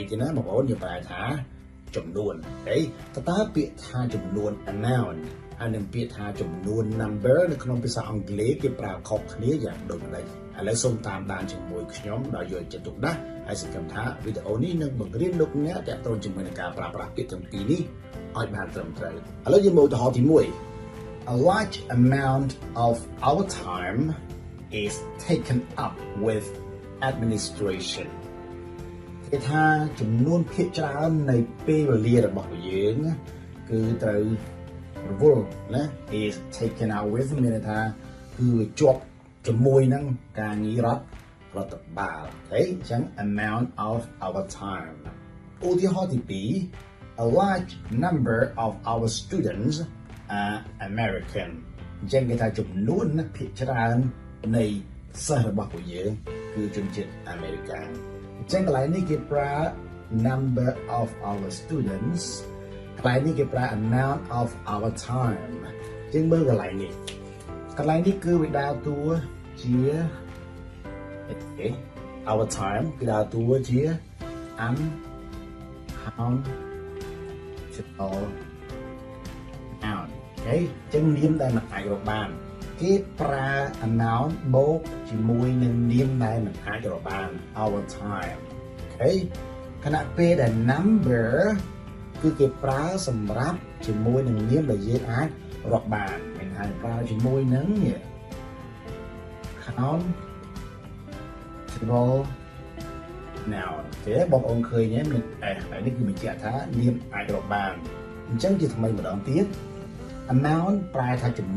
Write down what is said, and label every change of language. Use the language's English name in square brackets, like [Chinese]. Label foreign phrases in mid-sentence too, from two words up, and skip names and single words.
[Khmer] ទេណាបងប្អូនយើងប្រែថាចំនួនអូខេតើពាក្យថាចំនួន amount ហើយនឹងពាក្យថាចំនួន number នៅក្នុងភាសាអង់គ្លេសគេប្រើខុសគ្នាយ៉ាងដូចម្ដេចឥឡូវសូមតាមដានជាមួយខ្ញុំដោយយកចិត្ត ទុកដាក់ហើយសង្ឃឹមថាវីដេអូនេះនឹងបង្រៀនលោកអ្នកទាក់ទងជាមួយនឹងការប្រើប្រាស់ពាក្យទាំងពីរនេះឲ្យបានត្រឹមត្រូវឥឡូវយើងមកឧទាហរណ៍ទី1 [English] A large amount of our time is taken up with administration [Khmer] គេថាចំនួនភាគច្រើននៃពេលវេលារបស់យើងគឺត្រូវរវល់ណា is [English] taken out with [Khmer] មានន័យថាគឺជាប់ជាមួយនឹងការងាររដ្ឋបាលអូខេអញ្ចឹង [English] amount of our time [Khmer] ឧទាហរណ៍ទី2 [English] A large number of our students are American [Khmer] អញ្ចឹងគេថាចំនួនភាគច្រើននៃសិស្សរបស់ពួកយើងគឺជនជាតិអាមេរិកអញ្ចឹងកន្លែងនេះគេប្រើ [English] number of our students [Khmer] កន្លែងនេះគេប្រើ [English] amount of our time [Khmer] អញ្ចឹងមើលកន្លែងនេះគឺវាដើរតួជា [English] our time [Khmer] គឺដើរតួជា amount អូខេអញ្ចឹងនាមដែលមិនអាចរកបានគេប្រើ amount បូកជាមួយនឹងនាមដែលមិនអាចរកបាន [English] our time [Khmer] អូខេខណៈពេលដែល number គឺគេប្រើសម្រាប់ជាមួយនឹងនាមដែលយើងអាចរកបានមានហើយប្រើជាមួយនឹង [English] countable noun [Khmer] ទេបងប្អូនឃើញទេមានហើយនេះគឺបញ្ជាក់ថានាមអាចរកបានអញ្ចឹងជាថ្មីម្ដងទៀត amount ប្រែថាចំ